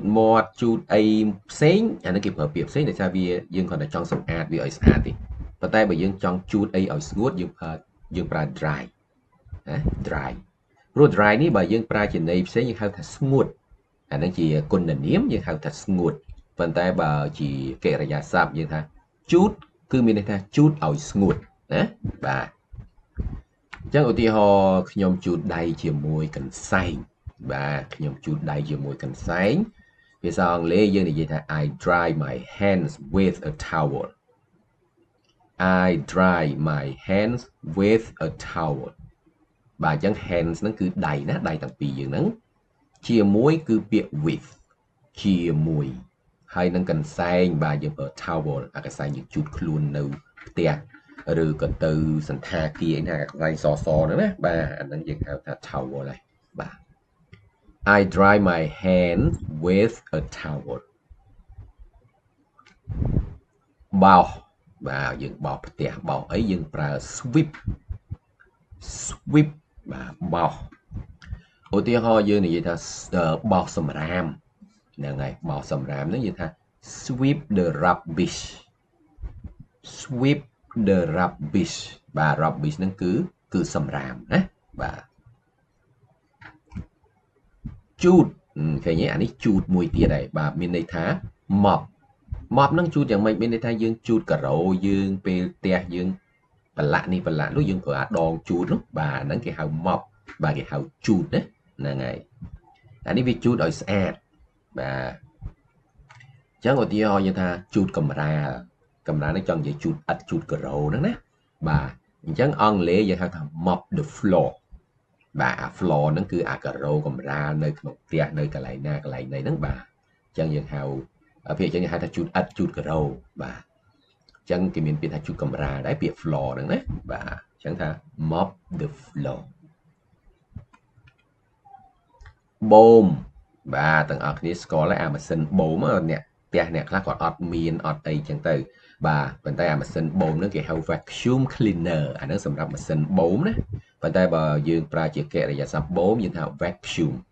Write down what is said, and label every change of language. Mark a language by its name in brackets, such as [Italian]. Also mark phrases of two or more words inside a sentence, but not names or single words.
[Khmer] មាត់ជូតអីផ្សេងអានេះគេប្រើពាក្យផ្សេងដោយសារវាយើងគ្រាន់តែចង់សម្អាតវាឲ្យស្អាតទេប៉ុន្តែបើយើងចង់ជូតអីឲ្យស្ងួតយើងប្រើ [English] dry dry [Khmer] ព្រោះ dry នេះបើយើងប្រើជាន័យផ្សេងយើងហៅថាស្ងួតអាហ្នឹងជាគុណនាមយើងហៅថាស្ងួតប៉ុ ន្តែបើជាកិរិយាសព្ទយើងថាជូតគឺមានន័យថាជូតឲ្យស្ងួតណាបាទអញ្ចឹងឧទាហរណ៍ខ្ញុំជូតដៃជាមួយកន្សែ ងបាទខ្ញុំជូតដៃជាមួយកន្សែងភាសាអង់គ្លេសយើងនិយាយថា [English] I dry my hands with a towel I dry my hands with a towel [Khmer] បាទអញ្ចឹង hands ហ្នឹងគឺដៃណាដៃទាំងពីរយើងហ្នឹងជាមួយគឺពាក្យ with ជាមួយហើយនឹងកន្សែងបាទយើងប្រើ towel អាកន្សែងយើងជូតខ្លួននៅផ្ទះឬក៏ទៅសន្តាគារឯណាកន្សែងសហ្នឹងណាបាទអាហ្នឹងយើងហៅថា towel ហើយបាទ [English] I dry my hands with a towel [Khmer] បោសបាទយើងបោសផ្ទះបោសអីយើងប្រើ sweep បាទបោសឧទាហរណ៍យើងនិយាយថាបោសសំរាមហ្នឹងហើយបោសសំរាមហ្នឹងយើងថា [English] sweep the rubbish sweep the rubbish [Khmer] បាទ rubbish ហ្នឹងគឺសំរាមណាបាទ ជូតឃើញទេអានេះជូតមួយទៀតហើយបាទមានន័យថា mop ហ្នឹងជូតយ៉ាងម៉េចមានន័យថាយើងជូតការ៉ូយើងពេលផ្ទះយើងប្រឡាក់នេះប្រឡាក់នោះយើងប្រើអា ដងជូតនោះបាទហ្នឹងគេហៅ mop បាទគេហៅជូតណាហ្នឹងហើយអានេះវាជូតឲ្យស្អាតបាទអញ្ចឹងឧទា ហរណ៍យើងថាជូតកម្រាលនេះចង់និយាយជូតឥដ្ឋជូតការ៉ូហ្នឹងណាបាទអញ្ចឹងអង់គ្លេសយើងហៅថា [English] mop the floor [Khmer] បាទអា floor ហ្នឹងគឺអាការ៉ូកម្រាលនៅក្នុងផ្ទះនៅកន្លែងណាកន្លែងណីហ្នឹងបាទអញ្ចឹងយើងហៅពាក្យអញ្ចឹងយើងហៅថាជូតឥដ្ឋជូតការ៉ូបាទអញ្ចឹងគេមានពាក្យថាជូតកម្រាលដែរពាក្យ floor ហ្នឹងណាបាទអញ្ចឹងថា [English] mop the floor [Khmer] បូមបាទទាំងអស់គ្នាស្គាល់ហើយអាម៉ាស៊ីនបូមអ្នកផ្ទះអ្នកខ្លះគាត់អត់មានអត់អីចឹងទៅបាទប៉ុន្តែអាម៉ាស៊ីនបូមហ្នឹងគេហៅ [English] vacuum cleaner [Khmer] អាហ្នឹងសម្រាប់ម៉ាស៊ីនបូមណាប៉ុន្តែបើយើងប្រើជាកិរិយាសព្ទបូមយើងថា vacuum